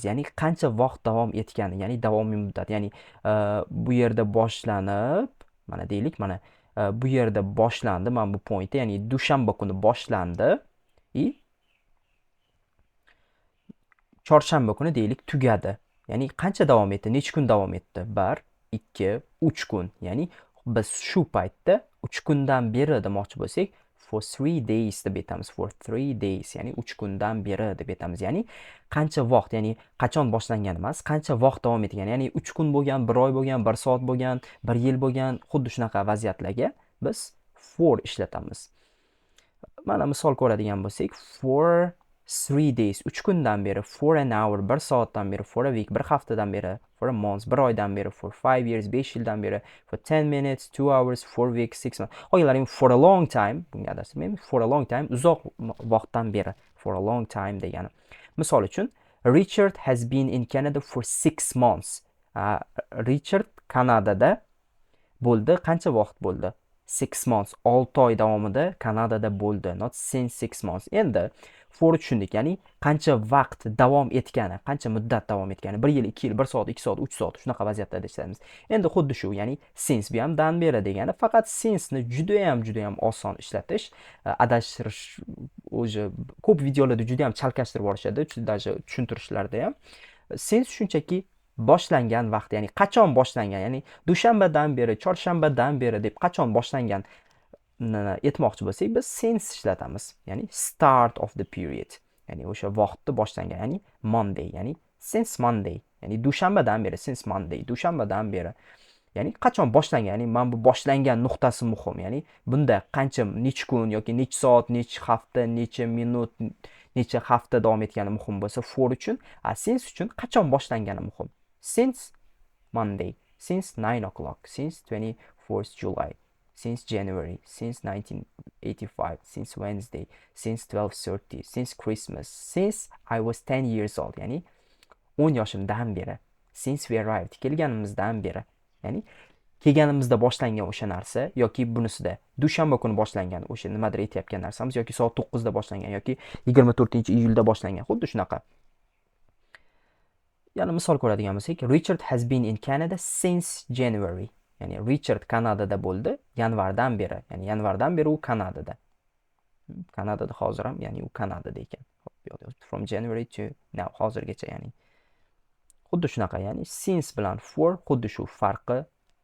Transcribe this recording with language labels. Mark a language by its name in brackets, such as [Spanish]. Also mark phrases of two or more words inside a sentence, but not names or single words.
[Uzbek] Ya'ni qancha vaqt davom etgani, ya'ni davomiy muddat. Ya'ni bu yerda boshlanib, mana deylik, mana bu yerda boshlandi, mana bu pointda, ya'ni dushanba kuni boshlandi chorshanba kuni deylik tugadi. Ya'ni qancha davom etdi? Necha kun davom etdi? 1, 2, 3 kun. Ya'ni biz shu paytda 3 kundan beri demoqchi bo'lsak, [English] for 3 days [Uzbek] deb aytamiz. [English] For 3 days, [Uzbek] ya'ni 3 kundan beri deb aytamiz. Ya'ni qancha vaqt, ya'ni qachon boshlangan emas, qancha vaqt davom etgan. Ya'ni 3 kun bo'lgan, 1 oy bo'lgan, 1 soat bo'lgan, 1 yil bo'lgan, xuddi shunaqa vaziyatlarga biz for ishlatamiz. Mana misol ko'radigan bo'lsak, [English] for 3 days, [Uzbek] 3 kundan beri, [English] for an hour, [Uzbek] 1 soatdan beri, [English] for a week, [Uzbek] 1 haftadan beri, [English] for a month, [Uzbek] 1 oydan beri, [English] for 5 years, [Uzbek] 5 yildan beri, [English] for 10 minutes, 2 hours, 4 weeks, 6 months. [Uzbek] Qolganlari [English] for a long time, [Uzbek] bunga adashtirmaymiz, [English] for a long time, [Uzbek] uzoq vaqtdan beri, [English] for a long time degani. [Uzbek] Misol uchun, [English] Richard has been in Canada for 6 months. [Uzbek] Richard Kanadada bo'ldi. Qancha vaqt bo'ldi? [English] 6 months. [Uzbek] 6 oy davomida Kanadada bo'ldi. [English] Not since 6 months. [Uzbek] Endi for tushundik, ya'ni qancha vaqt davom etgani, qancha muddat davom etgani, 1 yil, 2 yil, 1 soat, 2 soat, 3 soat, shunaqa vaziyatlarda ishlatamiz. Endi xuddi shu, ya'ni since bu ham dan beri degani, faqat since ni juda ham oson ishlatish, adashtirish o'zi ko'p videolarda juda ham chalkashtirib yuborishadi, даже tushuntirishlarda ham. Since shunchaki boshlangan vaqt, ya'ni qachon boshlangan, ya'ni dushanbadan beri, chorshanbadan beri deb qachon boshlangan aytmoqchi bo'lsak, biz since ishlatamiz. [English] Ya'ni start of the period. [Uzbek] Ya'ni o'sha vaqtni boshlangan, ya'ni Monday, ya'ni [English] since Monday. [Uzbek] Ya'ni dushanbadan beri, [English] since Monday, [Uzbek] dushanbadan beri. Ya'ni qachon boshlangan, ya'ni mana bu boshlangan nuqtasi muhim. Ya'ni bunda qancha, necha kun yoki necha soat, necha hafta, necha minut, necha hafta davom etgani muhim bo'lsa, for uchun, since uchun qachon boshlangani muhim. [English] Since Monday, since 9 o'clock, since 24th July, since January, since 1985, since Wednesday, since 12:30, since Christmas, since I was 10 years old, [Uzbek] ya'ni 10 yoshimdan beri, [English] since we arrived, [Uzbek] kelganimizdan beri, ya'ni kelganimizda boshlangan o'sha narsa yoki bunisida dushanba kuni boshlangan o'sha nimadir aytayotgan narsamiz yoki soat 9 da boshlangan yoki 24-iyulda boshlangan, xuddi shunaqa. Yana misol ko'radigan bo'lsak, [English] Richard has been in Canada since January. [Uzbek] Ya'ni Richard Kanadada bo'ldi yanvardan beri. Ya'ni yanvardan beri u Kanadada. Kanadada hozir ham, ya'ni u Kanadada ekan. [English] From January to now, [Uzbek] hozirgacha, ya'ni xuddi shunaqa, ya'ni since bilan for xuddi shu farqi